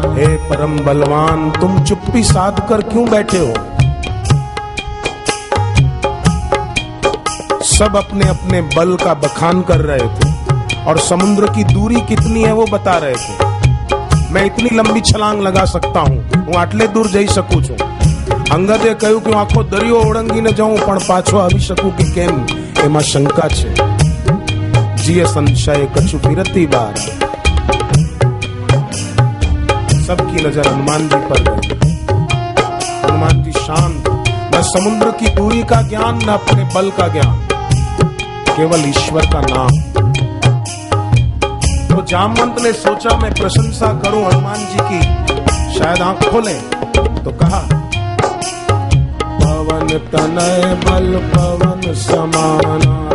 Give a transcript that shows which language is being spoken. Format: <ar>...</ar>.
<hi>हे परम बलवान, तुम चुप्पी साध कर क्यों बैठे हो? सब अपने अपने बल का बखान कर रहे थे और समुद्र की दूरी कितनी है वो बता रहे थे। मैं इतनी लंबी छलांग लगा सकता हूँ,</hi> <gu>હું આટલે દૂર જઈ શકું છું। અંગદે કહ્યું કે હું આખો દરિયો ઓળંગીને જાઉં પણ પાછો આવી શકું કે કેમ, એમાં શંકા છે। જીએ સંશય કछु વિરતિ બાર।</gu> <hi>सबकी नजर हनुमान जी पर गई। हनुमान जी शांत, न समुद्र की दूरी का ज्ञान न अपने बल का ज्ञान, केवल ईश्वर का नाम। तो जामवंत ने सोचा मैं प्रशंसा करूं हनुमान जी की, शायद आंख खोलें, तो कहा पवन तनय बल पवन समाना,</hi>